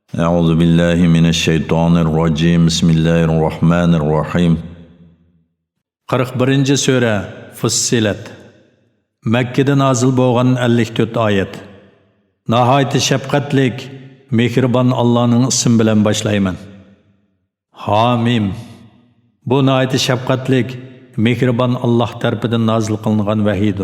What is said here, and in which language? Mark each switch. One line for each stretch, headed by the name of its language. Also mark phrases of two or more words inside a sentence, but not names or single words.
Arabic: أعوذ بالله من الشيطان الرجيم بسم الله الرحمن الرحيم 41.
Uzbek: Sura Fussilat Mekkede nazil bo'lgan 54 oyat. Nihoyat shafqatlik, mehribon Allohning ismi bilan boshlayman. Hamim. Bu nihoyat shafqatlik, mehribon Alloh tarafidan nazil qilingan vahiydir.